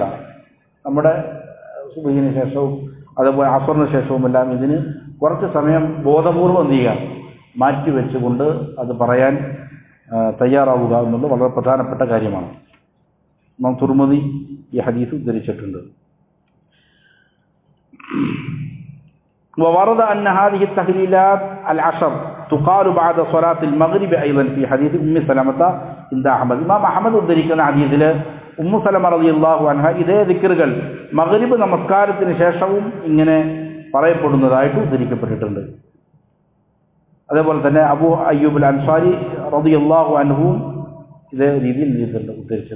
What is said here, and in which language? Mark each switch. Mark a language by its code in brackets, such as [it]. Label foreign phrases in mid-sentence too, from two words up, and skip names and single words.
[ml] നമ്മുടെ സുബ്ഹിന് ശേഷവും അതുപോലെ അസ്റിന് ശേഷവുമെല്ലാം ഇതിന് കുറച്ച് സമയം ബോധപൂർവം എന്ത് ചെയ്യുക, മാറ്റിവെച്ചുകൊണ്ട് അത് പറയാൻ തയ്യാറാവുക എന്നുള്ളത് വളരെ പ്രധാനപ്പെട്ട കാര്യമാണ്. ഇമാം തുർമുദി ഈ ഹദീസ് ഉദ്ധരിച്ചിട്ടുണ്ട്. [ar] وورد أن هذه التهليلات العشر تقال بعد صلاة المغرب أيضا في حديث أم سلمة عند أحمد. [ml] ഇമാം അഹ്മദ് ഉദ്ധരിക്കുന്ന ഹദീസിൽ ഉമ്മു സലമ റളിയല്ലാഹു അൻഹ ഇതേ ദിക്റുകൾ മഗ്രിബ് നമസ്കാരത്തിന് ശേഷവും ഇങ്ങനെ പറയപ്പെടുന്നതായിട്ട് ഉദ്ധരിക്കപ്പെട്ടിട്ടുണ്ട്. അതേപോലെ തന്നെ അബൂ അയ്യൂബ് അൽ അൻസാരി റളിയല്ലാഹു അൻഹുവും ഇതേ രീതിയിൽ ഉദ്ധരിച്ചത്.